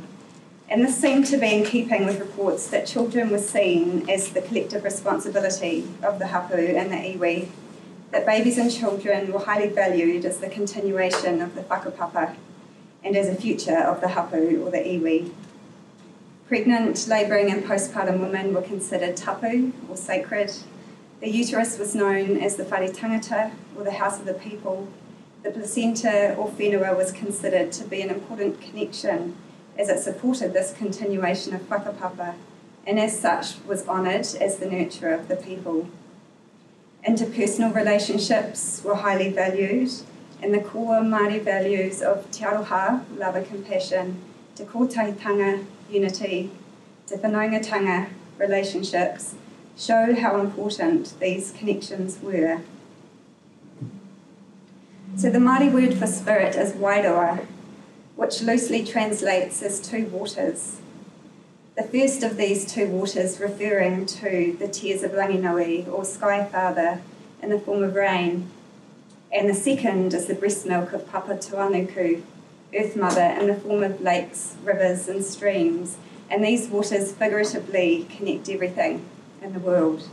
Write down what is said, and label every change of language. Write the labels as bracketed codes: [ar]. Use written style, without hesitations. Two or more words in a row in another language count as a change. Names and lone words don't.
[en] And this seemed to be in keeping with reports that children were seen as the collective responsibility of the hapu and the iwi, that babies and children were highly valued as the continuation of the whakapapa and as a future of the hapu or the iwi. Pregnant, labouring and postpartum women were considered tapu or sacred. The uterus was known as the [mi] whare tangata [en] or the house of the people. The placenta or whenua was considered to be an important connection as it supported this continuation of whakapapa, and as such was honoured as the nurturer of the people. Interpersonal relationships were highly valued, and the core Māori values of [mi] te aroha, [en] love and compassion, [mi] te kōtaitanga, unity, te whanaungatanga, [en] relationships, show how important these connections were. So the Māori word for spirit is wairoa, which loosely translates as two waters. The first of these two waters referring to the tears of Ranginui, or Sky Father, in the form of rain, and the second is the breast milk of Papa Tuanuku, Earth Mother, in the form of lakes, rivers and streams, and these waters figuratively connect everything in the world.